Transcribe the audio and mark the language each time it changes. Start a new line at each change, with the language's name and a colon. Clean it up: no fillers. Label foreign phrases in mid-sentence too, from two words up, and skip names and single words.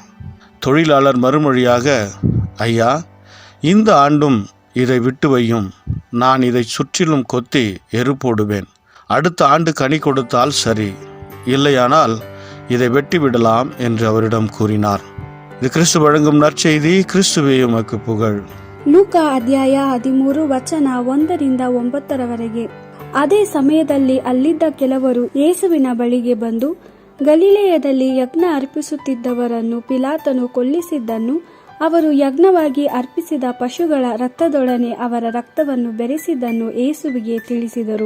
Tamil: தொழிலாளர் மறுமொழியாக, ஐயா, இந்த ஆண்டும் இதை விட்டு வையும், நான் இதை சுற்றிலும் கொத்தி எரு போடுவேன். அடுத்த ஆண்டு கனி கொடுத்தால் சரி, இல்லையானால் இதை வெட்டிவிடலாம் என்று அவரிடம் கூறினார். இது கிறிஸ்து வழங்கும் நற்செய்தி. கிறிஸ்துவே உமக்கு புகழ்.
Kannada: ಲೂಕಾ ಅಧ್ಯಾಯ 13 ವಚನ 1-9. ಅದೇ ಸಮಯದಲ್ಲಿ ಅಲ್ಲಿದ್ದ ಕೆಲವರು ಯೇಸುವಿನ ಬಳಿಗೆ ಬಂದು, ಗಲಿಲೇಯದಲ್ಲಿ ಯಜ್ಞ ಅರ್ಪಿಸುತ್ತಿದ್ದವರನ್ನು ಪಿಲಾತನು ಕೊಲ್ಲಿಸಿದ್ದನ್ನು, ಅವರು ಯಜ್ಞವಾಗಿ ಅರ್ಪಿಸಿದ ಪಶುಗಳ ರಕ್ತದೊಡನೆ ಅವರ ರಕ್ತವನ್ನು ಬೆರೆಸಿದ್ದನ್ನು ಯೇಸುವಿಗೆ ತಿಳಿಸಿದರು.